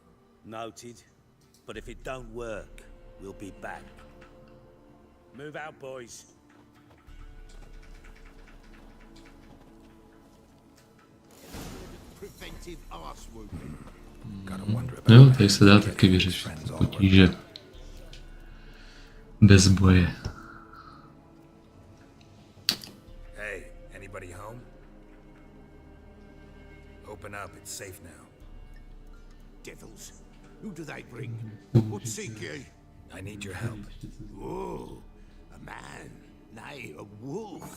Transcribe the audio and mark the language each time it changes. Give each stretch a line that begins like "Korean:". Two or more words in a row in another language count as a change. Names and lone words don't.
English: Noted. But if it don't work, we'll be back. Move out, boys. Preventive arse whooping. Gotta wonder about
Czech: Jo, tady se dá taky vyřešit potíže. Bez boje.
English: Hey, anybody home? Open up, it's safe now. Devils. Who do they bring? What seek ye? I need your help. Oh, a man. Nay, a wolf.